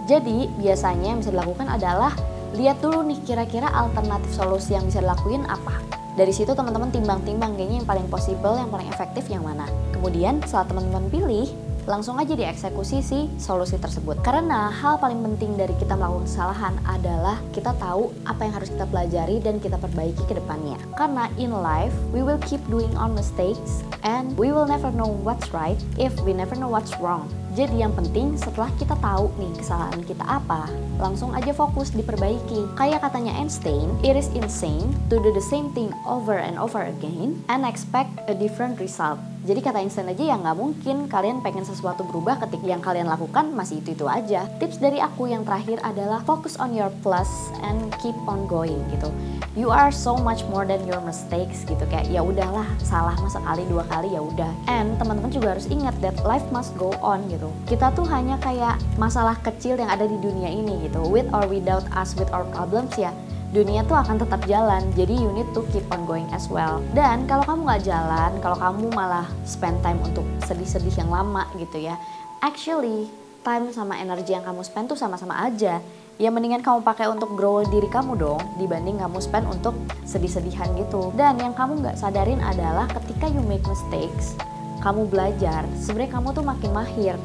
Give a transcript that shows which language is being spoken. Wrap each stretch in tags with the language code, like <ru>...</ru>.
<id>Jadi biasanya yang bisa dilakukan adalah lihat dulu nih kira-kira alternatif solusi yang bisa dilakuin apa. Dari situ teman-teman timbang-timbang kayaknya yang paling possible, yang paling efektif yang mana. Kemudian setelah teman-teman pilih, langsung aja dieksekusi si solusi tersebut. Karena hal paling penting dari kita melakukan kesalahan adalah kita tahu apa yang harus kita pelajari dan kita perbaiki ke depannya.</id> <en>Karena in life, we will keep doing our mistakes and we will never know what's right if we never know what's wrong.</en> <id>Jadi yang penting setelah kita tahu nih kesalahan kita apa, langsung aja fokus diperbaiki. Kayak katanya Einstein,</id> <en>it is insane to do the same thing over and over again and expect a different result.</en> <id>Jadi kata instan aja ya nggak mungkin kalian pengen sesuatu berubah ketika yang kalian lakukan masih itu aja. Tips dari aku yang terakhir adalah</id> <en>focus on your plus and keep on going gitu. You are so much more than your mistakes</en> <id>gitu. Kayak ya udahlah, salah masa sekali dua kali ya udah.</id> <en>And teman-teman juga harus ingat that life must go on</en> <id>gitu. Kita tuh hanya kayak masalah kecil yang ada di dunia ini gitu.</id> <en>With or without us, with our problems</en> <id>ya, dunia tuh akan tetap jalan, jadi</id> <en>you need to keep on going as well.</en> <id>Dan kalau kamu nggak jalan, kalau kamu malah spend time untuk sedih-sedih yang lama gitu ya,</id> <en>actually time</en> <id>sama energi yang kamu spend tuh sama-sama aja. Ya mendingan kamu pakai untuk grow diri kamu dong, dibanding kamu spend untuk sedih-sedihan gitu. Dan yang kamu nggak sadarin adalah ketika</id> <en>you make mistakes,</en> <id>kamu belajar, sebenarnya kamu tuh makin mahir.</id>